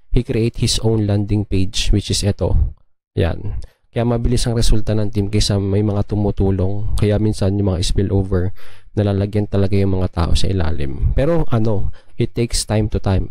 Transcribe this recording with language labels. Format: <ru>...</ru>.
<en>He create his own landing page, which is ito.</en> <tl>Yan. Kaya mabilis ang resulta ng team kaysa may mga tumutulong. Kaya minsan yung mga spillover, nalalagyan talaga yung mga tao sa ilalim.</tl> <en>Pero it takes time to time.</en>